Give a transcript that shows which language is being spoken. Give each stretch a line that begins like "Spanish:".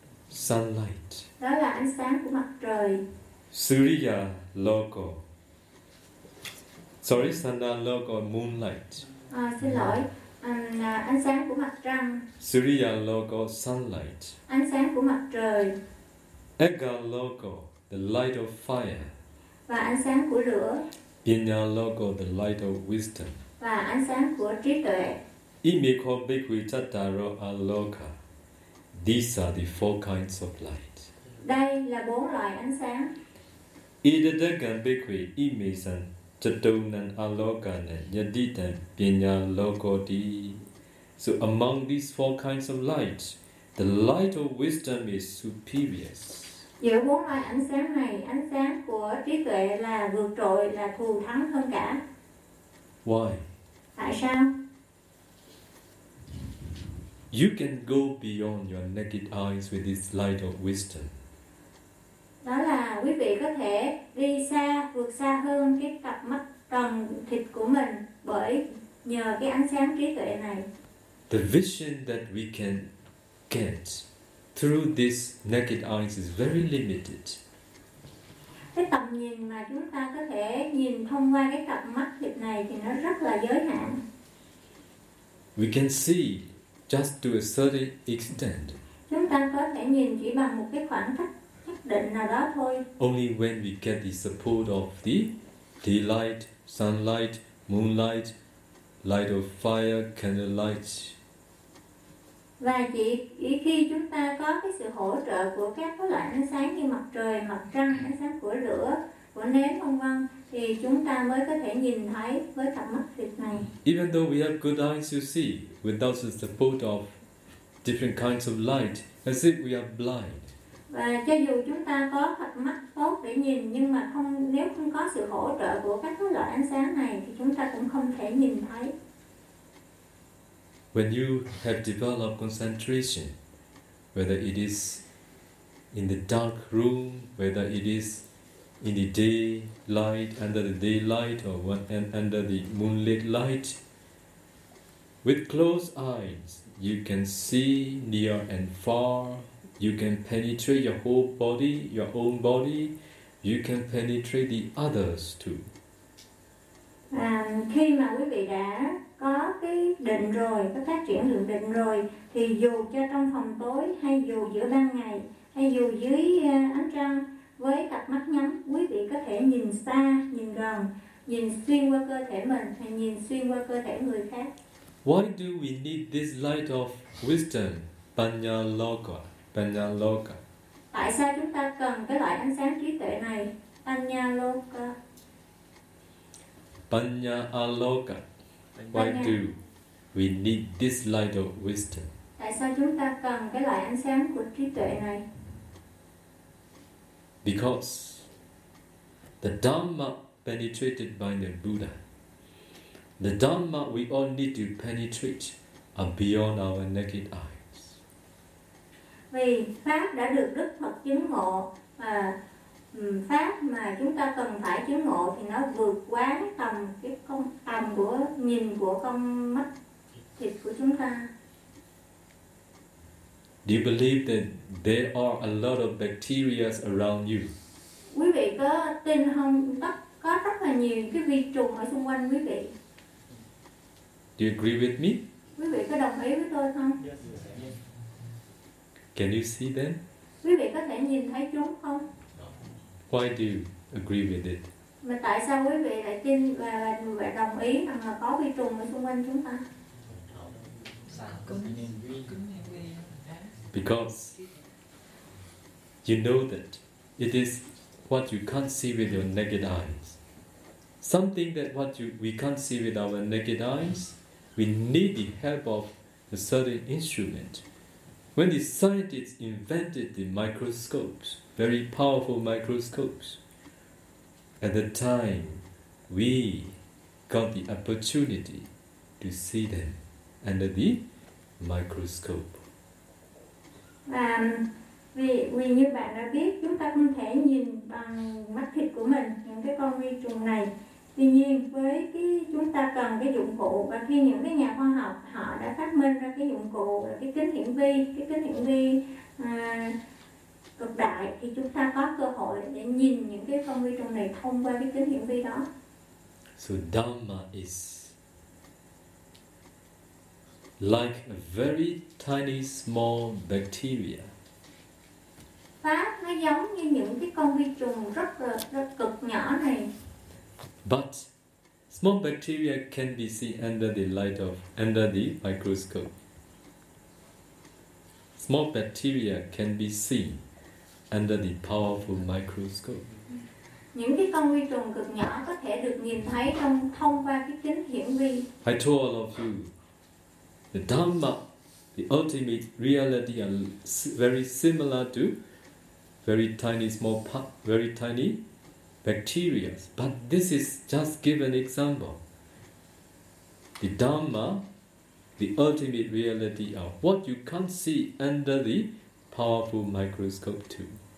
English: Sunlight.
Vietnamese: Đó là ánh sáng của mặt trời.
Pali: Surya Loko.
English: Sorry,
Pali: Chanda Loko,
English: moonlight.
Vietnamese: Xin lỗi, ánh sáng của mặt trăng.
Pali: Surya Loko,
English: sunlight.
Vietnamese: Ánh sáng của mặt trời.
Pali: Agga Loko,
English: the light of fire.
Vietnamese: Và ánh sáng của lửa.
Pali: Vijna Loko,
English: the light of wisdom.
Vietnamese: Và ánh sáng của trí tuệ.
Pali: Imiko Bhikkhu Chattaro Aloka.
English: These are the four kinds of light.
Vietnamese: Đây là bốn loại ánh sáng.
Pali: Idadagan bhikkhve ime san chatounan alokana yaditan pinya lokoti.
English: So among these four kinds of light, the light of wisdom is superior.
Vietnamese: Giữa bốn loại ánh sáng của trí tuệ là vượt trội, là thù thắng hơn cả.
English: Why?
Vietnamese: Tại sao?
English: You can go beyond your naked eyes with this light of wisdom.
Vietnamese: Đó là quý vị có thể đi xa, vượt xa hơn cái cặp mắt trần thịt của mình bởi nhờ cái ánh sáng trí tuệ này.
English: The vision that we can get through this naked eyes is very limited.
Vietnamese: Cái tầm nhìn mà chúng ta có thể nhìn thông qua cái cặp mắt thịt này thì nó rất là giới hạn.
English: We can see just to a certain extent.
Vietnamese: Chúng ta có thể nhìn chỉ bằng một cái khoảng cách nhất định nào đó thôi.
English: Only when we get the support of the daylight, sunlight, moonlight, light of fire, candlelight.
Vietnamese: Và chỉ khi chúng ta có cái sự hỗ trợ của các loại ánh sáng như mặt trời, mặt trăng, ánh sáng của lửa, của nến vân vân, thì chúng ta mới có thể nhìn thấy với cặp mắt thịt này.
English: Even though we have good eyes to see, without the support of different kinds of light, as if we are blind.
Vietnamese: Và cho dù chúng ta có cặp mắt tốt để nhìn, nhưng mà không nếu không có sự hỗ trợ của các loại ánh sáng này thì chúng ta cũng không thể nhìn thấy.
English: When you have developed concentration, whether it is in the dark room, whether it is in the daylight, under the daylight, or under the moonlit light, with closed eyes, you can see near and far. You can penetrate your whole body, your own body. You can penetrate the others too.
Vietnamese: Khi mà quý vị đã có cái định rồi, có phát triển được định rồi, thì dù cho trong phòng tối, hay dù giữa ban ngày, hay dù dưới ánh trăng, với cặp mắt nhắm, quý vị có thể nhìn xa, nhìn gần, nhìn xuyên qua cơ thể mình hay nhìn xuyên qua cơ thể người khác.
English: Why do we need this light of wisdom,
Pali: Panya Loka?
Vietnamese: Tại sao chúng ta cần cái ánh Tại sao chúng ta cần cái loại ánh sáng trí tuệ này?
Pali: Panya Loka. Panya Aloka.
English: Why do we need this light of wisdom?
Vietnamese: Tại sao chúng ta cần cái loại ánh sáng của trí tuệ này?
English: Because the Dhamma penetrated by the Buddha. The Dhamma we all need to penetrate are beyond our naked eyes.
Vietnamese: Vì Pháp đã được Đức Phật chứng ngộ, và Pháp mà chúng ta cần phải chứng ngộ thì nó vượt quá tầm cái con tầm của nhìn của con mắt thịt của chúng ta.
English: Do you believe that there are a lot of bacteria around you?
Vietnamese: Quý vị có tin không? Có rất là nhiều cái vi trùng ở xung quanh quý vị.
English: Do you agree with me?
Vietnamese: Quý vị có đồng ý với tôi không?
English: Yes. Can you see them?
Vietnamese: Quý vị có thể nhìn thấy chúng không?
English: Why do you agree with it?
Vietnamese: Mà tại sao quý vị lại tin và lại đồng ý rằng là có vi trùng ở xung quanh chúng ta?
English: Because you know that it is what you can't see with your naked eyes. Something that we can't see with our naked eyes, we need the help of a certain instrument. When the scientists invented the microscopes, very powerful microscopes, at the time we got the opportunity to see them under the microscope.
Vietnamese: Và vì như bạn đã biết, chúng ta không thể nhìn bằng mắt thịt của mình những cái con vi trùng này. Tuy nhiên, với cái chúng ta cần cái dụng cụ, và khi những cái nhà khoa học họ đã phát minh ra cái dụng cụ là cái kính hiển vi cực đại, thì chúng ta có cơ hội để nhìn những cái con vi trùng này thông qua cái kính hiển vi đó.
English: So Dhamma is like a very tiny small bacteria.
Vietnamese: Pháp nó giống như những cái con vi trùng rất cực nhỏ này.
English: But small bacteria can be seen under the microscope. Small bacteria can be seen under the powerful microscope.
Vietnamese: Những cái con vi trùng cực nhỏ có thể được nhìn thấy thông qua cái kính hiển vi.
English: I told all of you, the Dhamma, the ultimate reality, are very similar to very tiny bacteria. But this is just given example. The Dhamma, the ultimate reality, are what you can't see under the powerful microscope too.